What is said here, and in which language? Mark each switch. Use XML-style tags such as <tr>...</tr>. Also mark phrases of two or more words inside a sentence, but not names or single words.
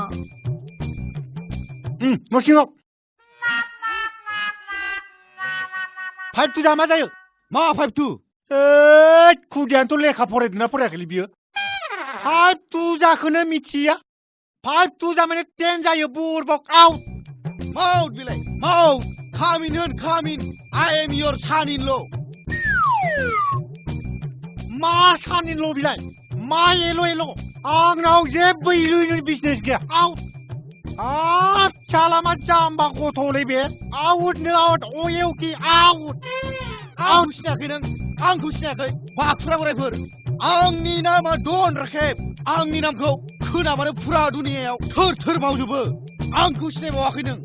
<brx>न' सिङाव 5-2 जा मा जायो मा 5-2 खुदियानोथ' लेखा फरायदोंना फरायाखैलै बियो 5 तुजाखौनो मिथिया 5 तुजा माने 10 जायो बुरबक आउट माउट बिलाय माउट खामिन होन खामिन</brx> <en>I am your son in law</en> <brx>मा सानिल' बिलाय मा एल' आंनाव जेबो इलु बिजनेस गैया आउट हाब साला मा जाम्बा गथ'लै बे आउटनो आउट अयेउकि आउट आंखौ सिनायाखै नों आंखौ सिनायाखै बाखुरा बोरायफोर आंनि नामा डन राखेब आंनि नामखौ खोनाबानो फुरा दुनियायाव थोर थोर मावजोबो आंखौ सिनायबावाखै नों</brx>